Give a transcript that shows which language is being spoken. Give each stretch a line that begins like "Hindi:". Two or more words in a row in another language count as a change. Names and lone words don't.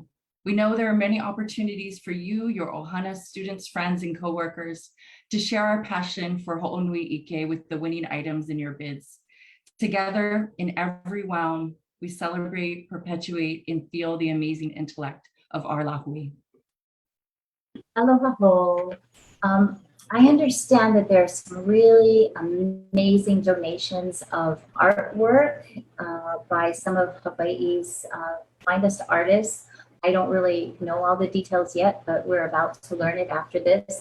English: We know there are many opportunities for you, your ʻOhana students, friends, and coworkers to share our passion for
Hawaiian: Ho'onui Ike
English: with the winning items in your bids. Together, in every realm, we celebrate, perpetuate, and feel the amazing intellect of our lahui.
Hawaiian: Aloha ho.
English: I understand that there's some really amazing donations of artwork by some of Hawaii's finest artists. I don't really know all the details yet, but we're about to learn it after this.